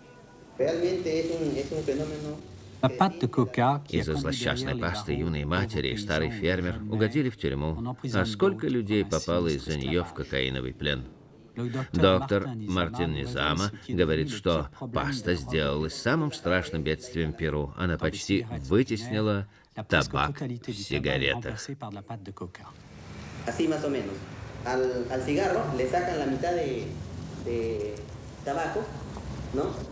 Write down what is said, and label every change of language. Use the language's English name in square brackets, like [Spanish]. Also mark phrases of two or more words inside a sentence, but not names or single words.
[Russian] Из-за злосчастной пасты юной матери и старый фермер угодили в тюрьму. А сколько людей попало из-за нее в кокаиновый плен? Доктор Мартин Низама говорит, что паста сделалась самым страшным бедствием Перу. Она почти вытеснила табак в сигаретах. [Spanish] Así más o menos. Al cigarro le sacan la mitad de tabaco, ¿no?